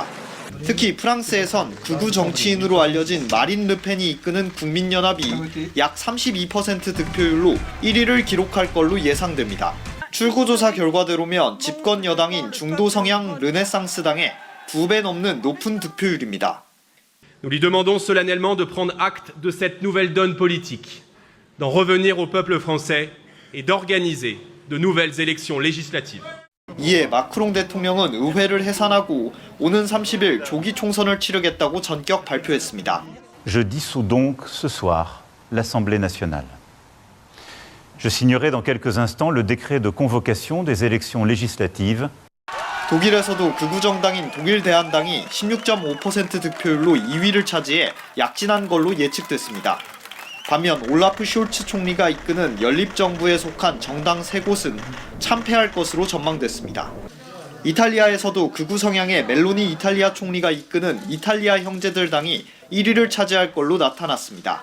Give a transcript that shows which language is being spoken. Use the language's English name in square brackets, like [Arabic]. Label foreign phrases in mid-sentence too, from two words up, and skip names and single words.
[Korean] 특히 프랑스에선 극우 정치인으로 알려진 마린 르펜이 이끄는 국민연합이 약 32% 득표율로 1위를 기록할 걸로 예상됩니다. 출구조사 결과대로면 집권 여당인 중도 성향 르네상스당의 2배 넘는 높은 득표율입니다. [French] Nous lui demandons solennellement de prendre acte de cette nouvelle donne politique, d'en revenir au peuple français et d'organiser de nouvelles élections législatives. [Korean] 이에 마크롱 대통령은 의회를 해산하고 오는 30일 조기 총선을 치르겠다고 전격 발표했습니다. [French] Je dissous donc ce soir l'Assemblée nationale. Je signerai dans quelques instants le décret de convocation des élections législatives. [Korean] 독일에서도 극우 정당인 독일 대한당이 16.5% 득표율로 2위를 차지해 약진한 걸로 예측됐습니다. 반면 올라프 숄츠 총리가 이끄는 연립정부에 속한 정당 3곳은 참패할 것으로 전망됐습니다. 이탈리아에서도 극우 성향의 멜로니 이탈리아 총리가 이끄는 이탈리아 형제들 당이 1위를 차지할 걸로 나타났습니다.